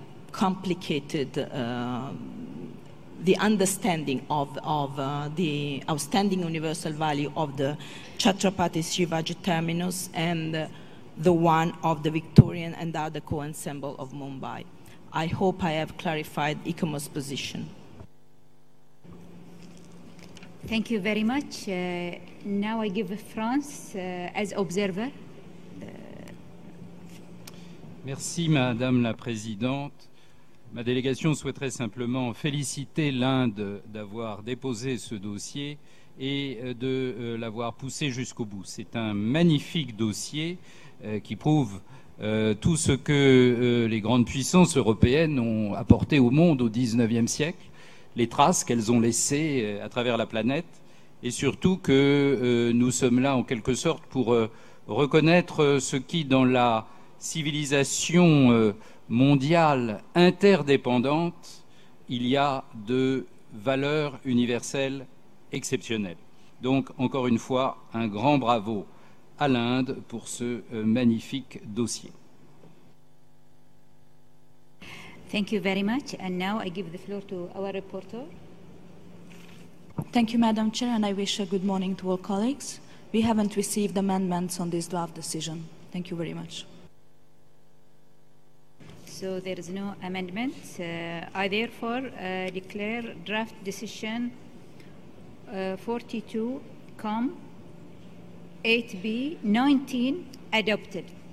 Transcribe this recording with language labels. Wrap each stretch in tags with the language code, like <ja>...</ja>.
<en>complicated the understanding of the outstanding universal value of the Chhatrapati Shivaji terminus and the one of the Victorian and Art Deco ensemble of Mumbai. I hope I have clarified ICOMOS' position. Thank you very much. Now I give France as observer.</en> <fr>Merci Madame la Présidente. Ma délégation souhaiterait simplement féliciter l'Inde d'avoir déposé ce dossier et de l'avoir poussé jusqu'au bout. C'est un magnifique dossier qui prouve tout ce que les grandes puissances européennes ont apporté au monde au XIXe siècle, les traces qu'elles ont laissées à travers la planète, et surtout que nous sommes là en quelque sorte pour reconnaître ce qui, dans la civilisation mondiale interdépendante, il y a de valeurs universelles exceptionnelles. Donc, encore une fois, un grand bravo à l'Inde pour ce magnifique dossier.</fr> <en>Thank you very much. And now I give the floor to our reporter. Thank you, Madam Chair, and I wish a good morning to all colleagues. We haven't received amendments on this draft decision. Thank you very much. So there is no amendment. I therefore declare draft decision 42, 8B, 19 adopted.</en>